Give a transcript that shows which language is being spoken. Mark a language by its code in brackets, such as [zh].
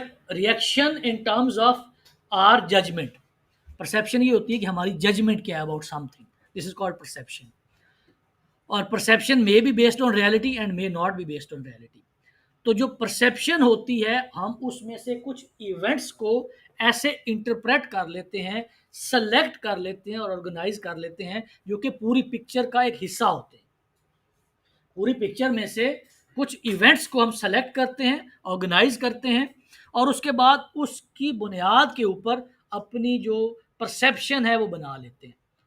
[en] Reaction in terms of our judgment. Perception [ur] یہ ہوتی ہے کہ ہماری [en] Judgment کیا ہے about something. This is called perception. اور perception may be based on reality and may not be based on reality. [ur] تو جو پرسیپشن ہوتی ہے ہم اس میں سے کچھ ایونٹس کو ایسے انٹرپریٹ کر لیتے ہیں، سلیکٹ کر لیتے ہیں اور آرگنائز کر لیتے ہیں جو کہ پوری پکچر کا ایک حصہ ہوتے ہیں. پوری پکچر میں سے کچھ ایونٹس کو ہم سلیکٹ کرتے ہیں، آرگنائز کرتے ہیں، اور اس کے بعد اس کی بنیاد کے اوپر اپنی جو پرسیپشن ہے وہ بنا لیتے ہیں.